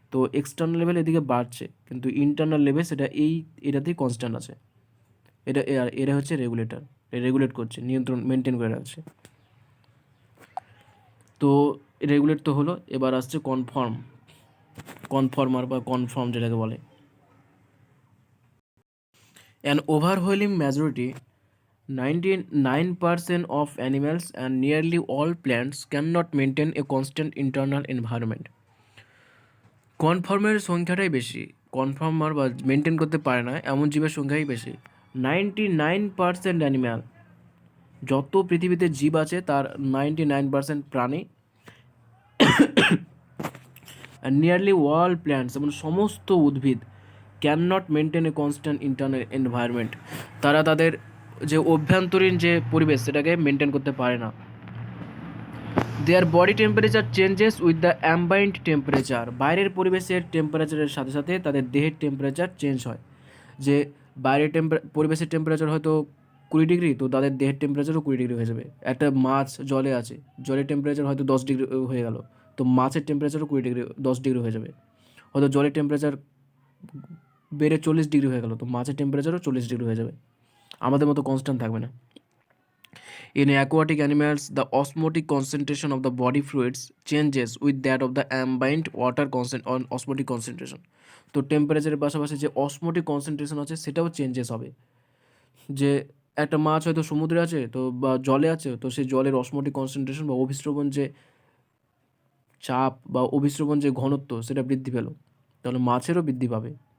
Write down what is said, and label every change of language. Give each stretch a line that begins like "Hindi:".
Bangla: তো external level এদিকে বাড়ছে, কিন্তু ইন্টারনাল লেভেল সেটা এটাতেই কনস্ট্যান্ট আছে। এটা হচ্ছে রেগুলেটর, রেগুলেট করছে, নিয়ন্ত্রণ মেনটেন করে রাখছে। তো রেগুলেট তো হলো, এবার আসছে কনফর্মার বা কনফর্ম যেটাকে বলে।
English: An overwhelming majority 99% of animals and nearly all plants cannot maintain a constant internal environment.
Bangla: কনফর্মের সংখ্যাটাই বেশি, কনফর্মার বা মেনটেন করতে পারে না এমন জীবের সংখ্যাই বেশি। 99% অ্যানিম্যাল, যত পৃথিবীতে জীব আছে তার 99% প্রাণী,
English: nearly all plants
Bangla: এবং সমস্ত উদ্ভিদ
English: cannot maintain a constant internal environment,
Bangla: তারা তাদের যে অভ্যন্তরীণ যে পরিবেশ সেটাকে মেনটেন করতে পারে না।
English: their body temperature changes with the ambient temperature,
Bangla: বাইরের পরিবেশের টেম্পারেচারের সাথে সাথে তাদের দেহের টেম্পারেচার চেঞ্জ হয়। যে বাইরের পরিবেশের টেম্পারেচার হয়তো 20°, তো তাদের দেহের টেম্পারেচারও 20° হয়ে যাবে। একটা মাছ জলে আছে, জলের টেম্পারেচার হয়তো 10° হয়ে গেল, তো মাছের টেম্পারেচারও 10° হয়ে যাবে। হয়তো জলের টেম্পারেচার বেড়ে 40° হয়ে গেল, তো মাছের টেম্পারেচারও 40° হয়ে যাবে, আমাদের মতো কনস্ট্যান্ট থাকবে না।
English: In aquatic animals, the osmotic concentration of the body fluids changes with that of the ambient water osmotic concentration.
Bangla: তো টেম্পারেচারের পাশাপাশি যে অসমোটিক কনসেন্ট্রেশন আছে সেটাও চেঞ্জেস হবে। যে একটা মাছ হয়তো সমুদ্রে আছে তো বা জলে আছে, তো সেই জলের অসমোটিক কনসেন্ট্রেশন বা অভিস্রবণ যে চাপ বা অভিস্রবণ যে ঘনত্ব সেটা বৃদ্ধি পেল, তাহলে মাছেরও বৃদ্ধি পাবে।